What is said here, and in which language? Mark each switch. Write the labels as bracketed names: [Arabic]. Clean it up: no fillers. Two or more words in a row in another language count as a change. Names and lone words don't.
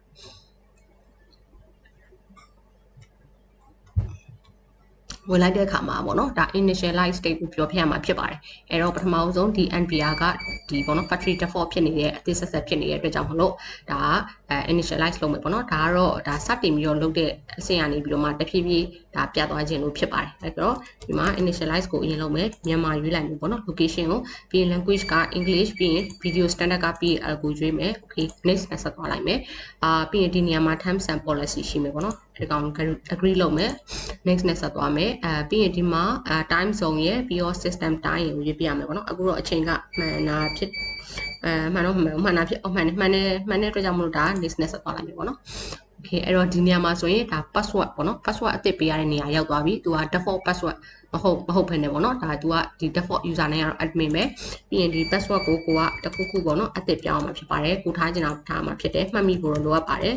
[Burmese] ဝင်လိုက်တဲ့အခါမှာပေါ့နော်ဒါ [English] initialize state [Burmese] ကိုပြောပြရမှာဖြစ်ပါတယ်အဲ့တော့ပထမဆုံးဒီ NVR ကဒီပေါ့နော် [English] factory default [Burmese] ဖြစ်နေတဲ့အသေးဆက်ဖြစ်နေတဲ့အတွက်ကြောင့်မလို့ဒါinitialize လုပ်မယ်ပေါ့နော်ဒါကတော့ဒါစတင်ပြီးတော့လုပ်တဲ့အဆင့်ကနေပြီးတော့မှတဖြည်းဖြည်းဒါပြသွားခြင်းလို့ဖြစ်ပါတယ်အဲ့တော့ဒီမှာ initialize ကိုအရင်လုပ်မယ်မြန်မာရွေးလိုက်မယ်ပေါ့နော် location ကိုပြီးရင် language က English ပြီးရင် [English] video standard [Burmese] က PL ကိုရွေးမယ် [English] okay next [Burmese] နဲ့ဆက်သွားလိုက်မယ်ပြီးရင်ဒီနေရာမှာ [English] terms and policy [Burmese] ရှိမယ်ပေါ့နော်ဒီကောင် agree လုပ်မယ် next နဲ့ဆက်သွားမယ်ပြီးရင်ဒီမှာ [English] time zone [Burmese] ရယ်ပြီးတော့ [English] system time [Burmese] ရယ်ကိုရွေးပြရမယ်ပေါ့နော်အခုတော့အချိန်ကမှန်တာဖြစ် မှန်တာဖြစ်မှန်တဲ့အတွက်ကြောင့်မလို့ဒါ next နဲ့ဆက်သွားလိုက်မယ်ပေါ့နော် Okay အဲ့တော့ဒီနေရာမှာဆိုရင်ဒါ password ပေါ့နော် password အသစ်ပေးရတဲ့နေရာရောက်သွားပြီသူက [English] default password [Burmese] မဟုတ်ဘဲနဲ့ပေါ့နော်ဒါသူက ဒီ [English] default user name [Burmese] ကတော့ admin ပဲပြီးရင်ဒီ password ကိုတခုခုပေါ့နော်အသစ်ပြောင်းမှာဖြစ်ပါတယ်ကိုထားချင်တာထားမှာဖြစ်တယ်မှတ်မိဖို့လိုအပ်ပါတယ်